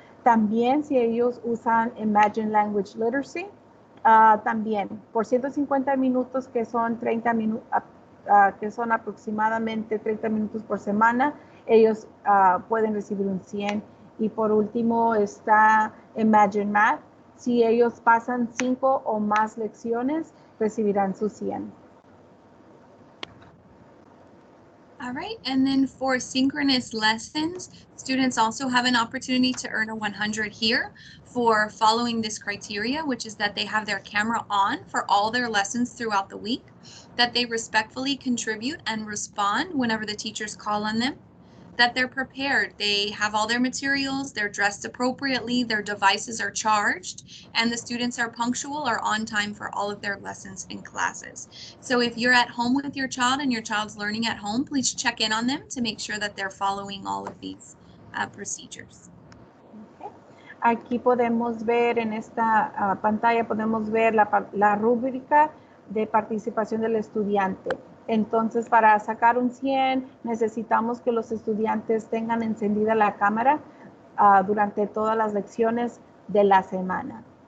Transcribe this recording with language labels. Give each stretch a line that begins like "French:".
Spanish: También si ellos usan Imagine Language Literacy, también por 150 minutos, que son 30 minutos, que son aproximadamente 30 minutos por semana, ellos pueden recibir un 100. Y por último está Imagine Math. Si ellos pasan 5 o más lecciones, recibirán su 100.
English: All right, and then for synchronous lessons, students also have an opportunity to earn a 100 here for following this criteria, which is that they have their camera on for all their lessons throughout the week, that they respectfully contribute and respond whenever the teachers call on them, that they're prepared. They have all their materials, they're dressed appropriately, their devices are charged, and the students are punctual or on time for all of their lessons and classes. So if you're at home with your child and your child's learning at home, please check in on them to make sure that they're following all of these procedures. Okay.
Spanish: Aquí podemos ver en esta pantalla, podemos ver la rúbrica de participación del estudiante. Entonces, para sacar un 100, necesitamos que los estudiantes tengan encendida la cámara durante todas las lecciones de la semana.